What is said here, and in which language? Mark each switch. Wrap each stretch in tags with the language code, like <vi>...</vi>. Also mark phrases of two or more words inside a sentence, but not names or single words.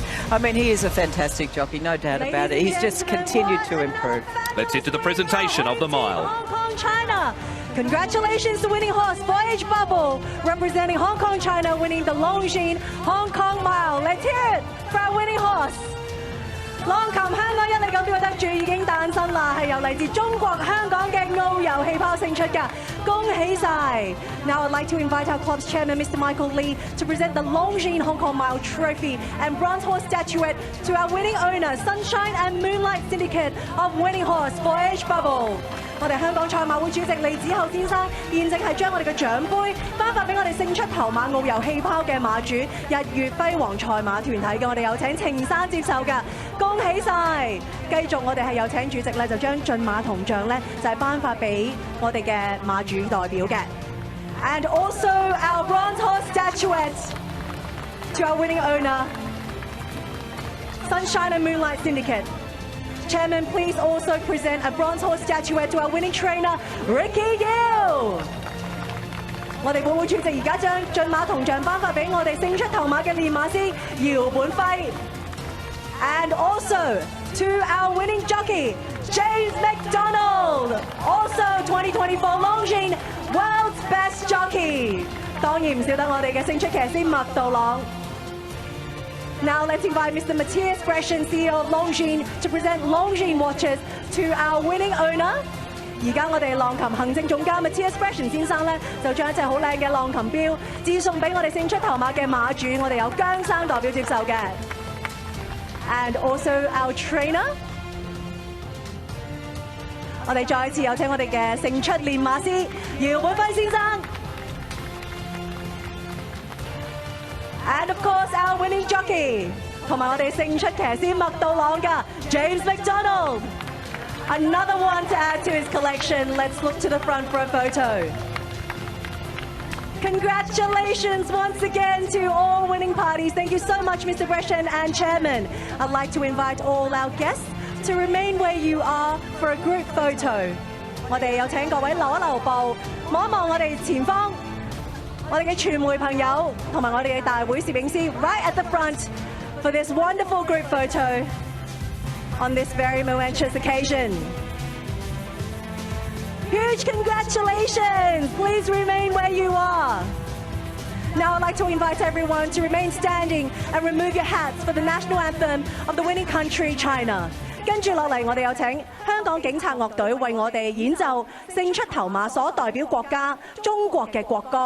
<en>I mean, he is a fantastic jockey, no doubt about it. He's just continued to improve. Let's head to the presentation of the mile. Hong Kong, China. Congratulations to winning horse Voyage Bubble, representing Hong Kong, China, winning the Longines Hong Kong Mile. Let's hear it for our winning horse.</en> <yue>浪琴香港一哩錦標得主已經誕生啦，係由嚟自中國香港嘅澳遊氣泡勝出㗎，恭喜晒 ！</yue> <en>Now I'd like to invite our club's chairman, Mr. Michael Lee, to present the Longines Hong Kong Mile Trophy and bronze horse statuette to our winning owner, Sunshine and Moonlight Syndicate of winning horse Voyage Bubble.</en> <yue>我哋香港賽馬會主席李子厚先生現正係將我哋嘅獎杯頒發俾我哋勝出頭馬澳遊氣泡嘅馬主日月輝煌賽馬團體嘅，我哋有請程生接受㗎，恭喜晒！繼續我哋係有請主席咧就將駿馬銅像咧就係頒發俾我哋嘅馬主代表嘅。</yue> <en>And also our bronze horse statuette to our winning owner, Sunshine and Moonlight Syndicate.</en> <yue>Chairman, please also present a bronze horse statuette to our winning trainer, Ricky Gill. 我哋本會主席而家將駿馬銅像頒發俾我哋勝出頭馬嘅練馬師姚本輝。</yue> <en>And also to our winning jockey, James McDonald, also 2024 Longines World's Best Jockey.</en> <yue>當然唔少得我哋嘅勝出騎師麥道朗。</yue> <en>Now let's invite Mr. Matthias Breschen, CEO of Longines, to present Longines watches to our winning owner.</en> <yue>而家我哋浪琴行政總監 Matthias Breschen 先生咧，就將一隻好靚嘅浪琴錶致送俾我哋勝出頭馬嘅馬主，我哋有姜生代表接受嘅。</yue> <en>And also our trainer.</en> <yue>我哋再一次有請我哋嘅勝出練馬師姚本輝先生。</yue> <en>And of course our winning jockey</en> <yue>同埋我哋勝出騎師麥道朗嘅 James McDonald.</yue> <en>Another one to add to his collection. Let's look to the front for a photo. Congratulations once again to all winning parties. Thank you so much, Mr. Breschen and Chairman. I'd like to invite all our guests to remain where you are for a group photo.</en> <yue>我哋有請各位留一留步，望一望我哋前方。我哋嘅傳媒朋友同埋我哋嘅大會攝影師</yue> <en>right at the front for this wonderful group photo on this very momentous occasion. Huge congratulations! Please remain where you are. Now I'd like to invite everyone to remain standing and remove your hats for the national anthem of the winning country, China.</en> <yue>跟住落嚟，我哋有請香港警察樂隊為我哋演奏勝出頭馬所代表國家中國嘅國歌。</yue>